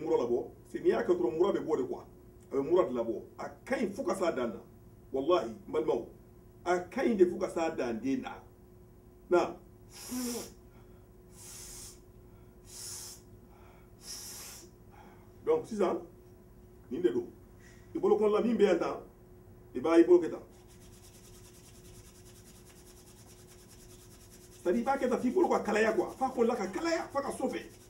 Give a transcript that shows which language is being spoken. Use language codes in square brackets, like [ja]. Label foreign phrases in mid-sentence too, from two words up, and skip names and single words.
[bm] mura labɔ c'est n'i y'a kɛ dɔrɔn mura bɛ bɔ de quoi a bɛ mura de labɔ a ka ɲi fo ka s'a dan na wallahi n balimaw a ka ɲi de fo ka s'a dan den na na donc sisan nin de don i bolo kɔnɔna min bɛ yan tan i b'a i bolo kɛ tan c'est-à-dire i b'a kɛ tan f'i bolo ka kalaya quoi f'a kɔnɔna ka kalaya f'a ka sɔfɛ